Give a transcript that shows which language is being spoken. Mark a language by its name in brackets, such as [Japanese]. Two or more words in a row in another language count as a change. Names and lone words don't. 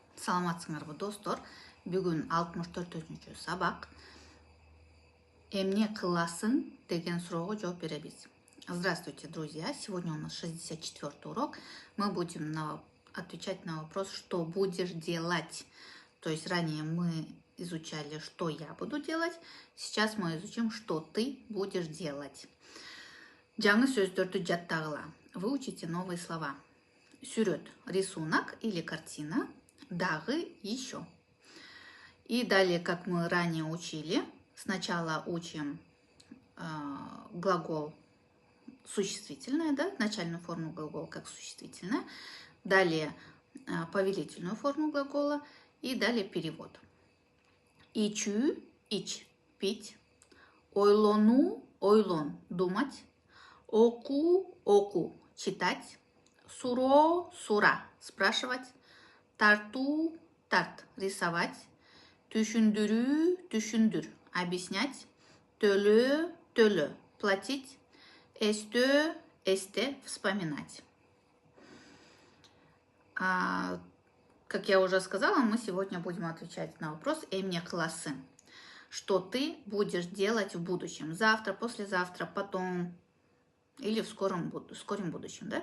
[Kyrgyz] Саламатсыңарбы достор. Бүгүн 64-түнчү сабак. Эмне кыласың деген суроого жооп беребиз. [Russian] Здравствуйте, друзья. Сегодня у нас 64-й урок. Мы будем отвечать на вопрос, что будешь делать. То есть ранее мы изучали, что я буду делать. Сейчас мы изучим, что ты будешь делать. [Kyrgyz] Жаңы сөздөрдү жаттагыла. [Russian] Выучите новые слова. Сүрөт, рисунок или картина. [Kyrgyz] Дагы, еще. [Russian] И далее, как мы ранее учили, сначала учим глагол существительное, да, начальную форму глагола как существительное, далее повелительную форму глагола и далее перевод. [Kyrgyz] Ичүү, ич, пить, ойлону, ойлон, думать, оку, оку, читать, суро, сура, спрашивать, тарту, тарт, рисовать, түшүндүрүү, түшүндүр, объяснять, төлөө, төлөө, платить, эстөө, эсте, [Russian] вспоминать. Как я уже сказала, мы сегодня будем отвечать на вопрос [Kyrgyz] «Эмне кыласың?» [Russian] Что ты будешь делать в будущем? Завтра, послезавтра, потом или в скором будущем, да?